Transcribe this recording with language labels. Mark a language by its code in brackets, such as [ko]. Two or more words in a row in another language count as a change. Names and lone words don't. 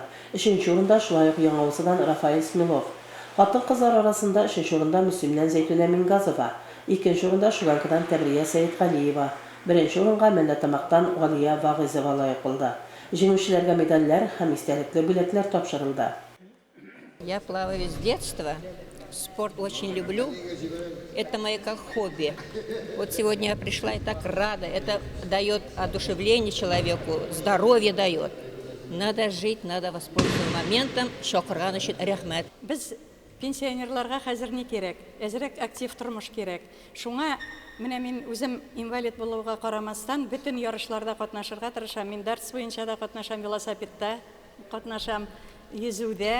[tt] Өченче урында шулай ук Яңа Усыдан Рафаэль Смелов. Хатын-кызлар арасында өченче урында Мөслимнән Зәйтүнә Минһаҗева, икенче урында Шуганкадан Тәбрия Сәетгалиева, беренче урынга Мәлләтамактан Галия Вагыйзовага лаек булды. Җиңүчеләргә медальләр һәм истәлекле бүләкләр тапшырылды. [ru] Я плаваю с детства. Спорт очень люблю. Это мое как хобби. Вот сегодня я пришла и так рада. Это дает одушевление человеку, здоровье дает. Надо жить, надо воспользоваться моментом. [tt] Шокран өчен рәхмәт. Без пенсионерларга хәзер ни кирәк? Әзрәк актив тормыш кирәк. Шуңа менә мин үзем инвалид булуга карамастан бөтен ярышларда катнашырга тырышам. Мин дәрс буенча да катнашам, велосипедта катнашам, йөзүдә.